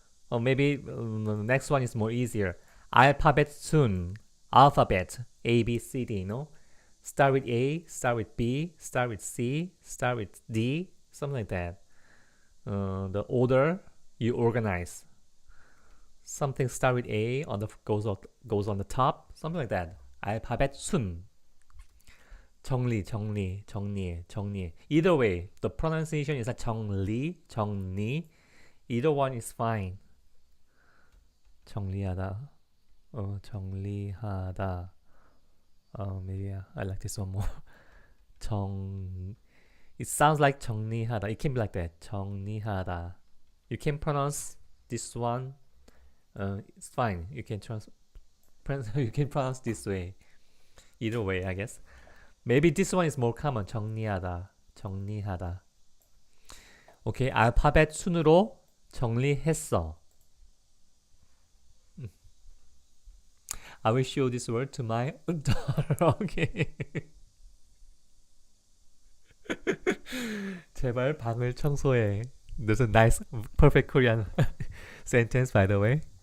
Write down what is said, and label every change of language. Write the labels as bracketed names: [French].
[English] Or maybe the next one is more easier. Alphabet 순, alphabet, A, B, C, D, Start with A, start with B, start with C, start with D, something like that. the order you organize. Something start with A on the goes on the top, something like that. [Korean] 알파벳 순. 정리, 정리, 정리해, 정리해. [English] Either way, the pronunciation is like 정리, 정리. Either one is fine. 정리하다. [Korean] 정리하다. [English] Maybe I like this one more. It sounds like 정리하다. It can be like that. 정리하다. You can pronounce this one. It's fine. You can pronounce this way. Either way, I guess. Maybe this one is more common. [Korean] 정리하다. 정리하다. 오케이. 알파벳 순으로 정리했어. [English] I will show this word to my daughter. Okay. [Korean] 제발 방을 청소해. [English] There's a nice, perfect Korean sentence, by the way.